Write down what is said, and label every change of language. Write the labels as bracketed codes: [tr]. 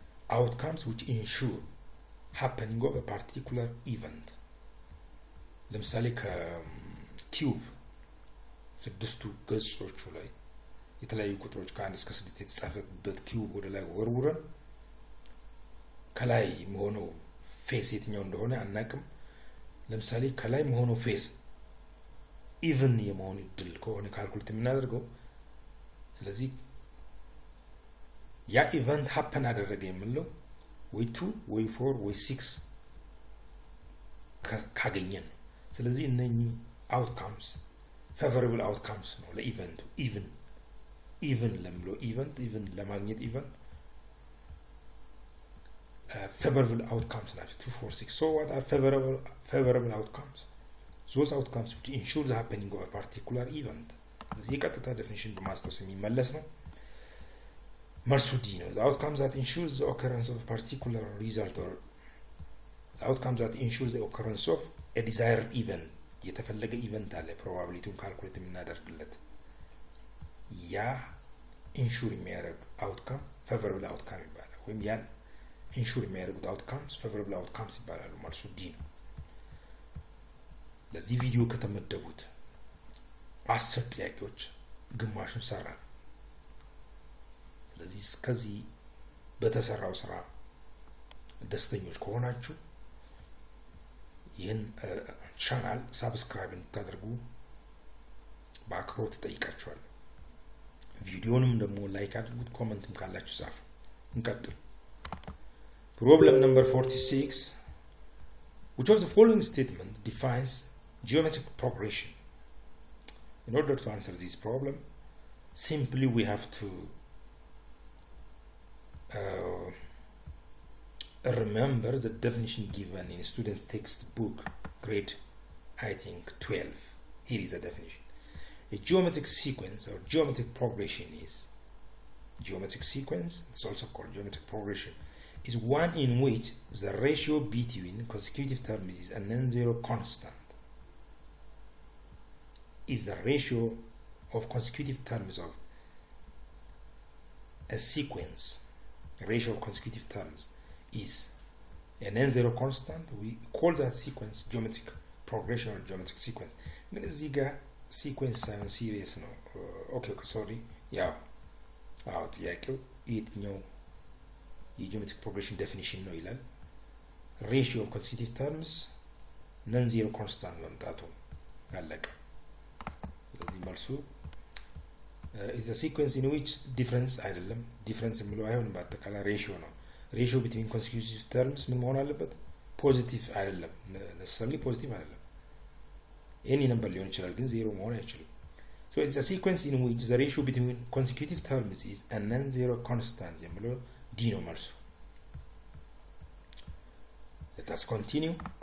[en] Outcomes which ensure happening of a particular event. [am] ለምሳሌ ከኪዩብ ስድስቱ ገጾቹ ላይ የተለያዩ ቁጥሮች ከ1 እስከ 6 የተጻፈበት ኪዩብ ወደ ላይ ወርውረን ከላይ መሆነው ፌስ የትኛው እንደሆነ አናቅም። ለምሳሌ ከላይ መሆነው ፌስ ኢቭን የመሆን እድል ከሆነ ካልኩሌት የምናደርገው ስለዚህ ያ ኢቨንት happen አደረገ የምንለው ወይ 2 ወይ 4 ወይ 6 ካገኘን ስለዚህ እነኚህ outcomes favorable outcomes ነው ለኢቨንቱ even ለምሎ even ለማግኘት ኢቨንት favorable outcomes ናቸው 2 4 6 [en] so what are favorable outcomes? Those outcomes which ensure the happening of a particular event. [am] እዚህ ቀጥታ definition በማስተዋወስ የሚመለስ ነው። መርሱዲ ነው [en] the outcomes that ensure the occurrence of a particular result or the outcomes that ensure the occurrence of a desired event. [am] የተፈለገ ኢቨንት አለ ፕሮባቢሊቲውን ካልኩሌት የምናደርግለት ያ ኢንሹር የሚያደርግ outcome favorable outcome ይባላል ወይም ያን ኢንሹር የሚያደርጉት outcomes favorable outcomes ይባላሉ። መርሱዲ ነው። ለዚህ ቪዲዮ ከተመደቡት 10 ጥያቄዎች ግማሹን ሰራን። ስለዚህ እስከዚህ በተሰራው ስራ ደስተኞች ከሆናችሁ ይህን ቻናል ሰብስክራይብ እንድታደርጉ በአክብሮት እጠይቃችኋለሁ። ቪዲዮንም ደግሞ ላይክ አድርጉት፣ ኮሜንትም ካላችሁ ጻፉ። እንቀጥል። [en] Problem number 46. Which of the following statement defines geometric progression? In order to answer this problem, simply we have to remember the definition given in student's textbook, grade, I think, 12. Here is the definition. A geometric sequence or geometric progression is, geometric sequence, it's also called geometric progression, is one in which the ratio between consecutive terms is a non-zero constant. If the ratio of consecutive terms of a sequence, ratio of consecutive terms is a non-zero constant, we call that sequence geometric progression or geometric sequence. [am] ግን እዚህ ጋር sequence ሳይሆን series ነው። ኦኬ ሶሪ ያው ጥያቄው የትኛው የጂኦሜትሪክ ፕሮግሬሽን ዴፊኒሽን ነው ይላል። [en] ratio of consecutive terms non-zero constant [am] መምጣቱ አለቀ። ስለዚህ መልሱ [en] is a sequence in which difference [am] አይደለም difference የሚለው አይሆንም በአጠቃላይ ratio ነው። [en] ratio between consecutive terms [am] ምን መሆን አለበት? ፖዚቲቭ አይደለም necessarily ፖዚቲቭ አይደለም any number ሊሆን ይችላል ግን ዜሮ መሆን አይችልም። [en] so it's a sequence in which the ratio between consecutive terms is a non-zero constant [am] የሚለው D ነው መልሱ። [en] let us continue.